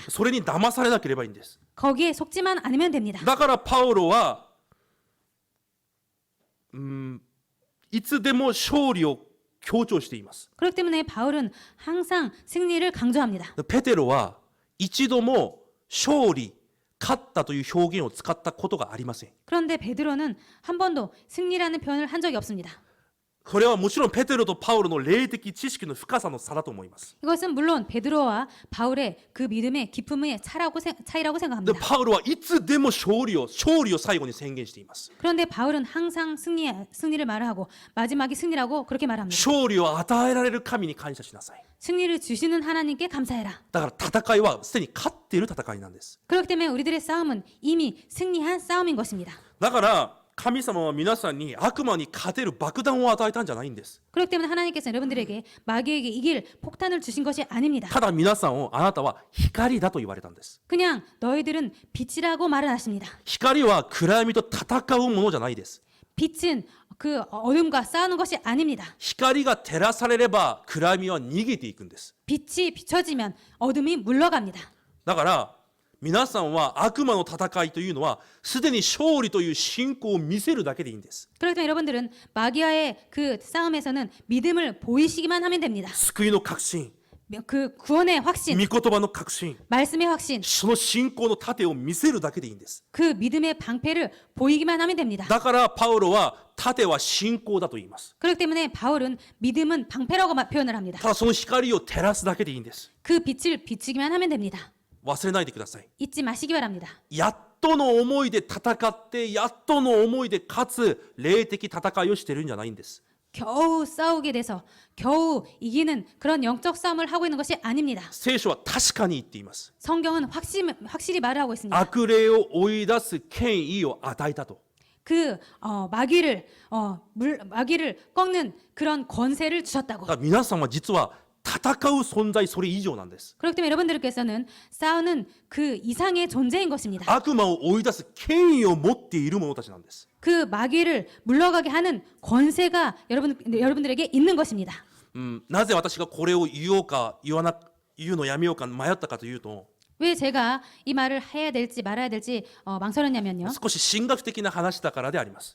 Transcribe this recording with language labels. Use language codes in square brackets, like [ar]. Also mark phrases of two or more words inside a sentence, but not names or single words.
[ja] それに騙されなければいいんです。 [ko] 거기에 속지만 않으면 됩니다. [ja] だからパウロはいつでも勝利を強調しています。 [ko] 그렇기 때문에 바울은 항상 승리를 강조합니다. [ja] ペテロは一度も勝利、勝ったという表現を使ったことがありません。 [ko] 그런데 베드로는 한 번도 승리라는 표현을 한 적이 없습니다. [ja] これはもちろんペテロとパウロの霊的知識の深さの差だと思います。 [ko] 이것은 물론 베드로와 바울의 그 믿음의 깊음의 차이라고 [ja] で [ko] 생각합니다. [ja] パウロはいつでも勝利を最後に宣言しています。 [ko] 그런데 바울은 항상 승리를 말하고 마지막이 승리라고 그렇게 말합니다. [ja] 勝利を与えられる神に感謝しなさい。 [ko] 승리를 주시는 하나님께 감사해라. [ja] だから戦いはすでに勝っている戦いなんです。 [ko] 그렇기 때문에 우리들의 싸움은 이미 승리한 싸움인 것입니다. [ja] だから神様は皆さんに悪魔に勝てる爆弾を与えたんじゃないんです。 [ko] 그렇기 때문에 하나님께서 여러분들에게 마귀에게 이길 폭탄을 주신 것이 아닙니다. [ja] ただ皆さんをあなたは光だと言われたんです。 [ko] 그냥 너희들은 빛이라고 말을 하십니다. [ja] 光は暗闇と戦うものじゃないです。 [ko] 빛은 그 어둠과 싸우는 것이 아닙니다. [ja] 光が照らされれば暗闇は逃げていくんです。 [ko] 빛이 비춰지면 어둠이 물러갑니다. [ja] だから皆さんは悪魔の戦いというのはすでに勝利という信仰を見せるだけでいいんです。 [ko] 그렇기 때문에 여러분들은 마귀와의 그 싸움에서는 믿음을 보이시기만 하면 됩니다. [ja] 救いの確信、 [ko] 그 구원의 확신, [ja] 御言葉の確信、 [ko] 말씀의 확신, [ja] その信仰の盾を見せるだけでいいんです。 [ko] 그 믿음의 방패를 보이기만 하면 됩니다. [ja] だからパウロは盾は信仰だと言います。 [ko] 그렇기 때문에 바울은 믿음은 방패라고 표현을 합니다. [ja] ただその光を照らすだけでいいんです。 [ko] 그 빛을 비추기만 하면 됩니다. [ja] 忘れないでください。 [ko] 잊지 마시기 바랍니다. [ja] やっとの思いで戦って、やっとの思いで勝つ霊的戦いをしてるんじゃないんです。 [ko] 겨우 싸우게 돼서 겨우 이기는 그런 영적 싸움을 하고 있는 것이 아닙니다. [ja] 聖書は確かに言っています。 [ko] 성경은 확실히 말을 하고 있습니다. [ja] 悪霊を追い出す権威を与えたと。 [ko] 그 마귀를 꺾는 그런 권세를 주셨다고. [ja] だから皆さんは実は戦う存在それ以上なんです。 [ko] 그렇기 때문에 여러분들께서는 싸우는 그 이상의 존재인 것입니다. [ja] 悪魔を追い出す権威を持っている者たちなんです。 [ko] 그 마귀를 물러가게 하는 권세가 여러분들에게 있는 것입니다. [ja] なぜ私がこれを言おうか言うのやめようか迷ったかというと、 [ko] 왜 제가 이 말을 해야 될지 말아야 될지 망설였냐면요. [ja] 少し神学的な話だからであります。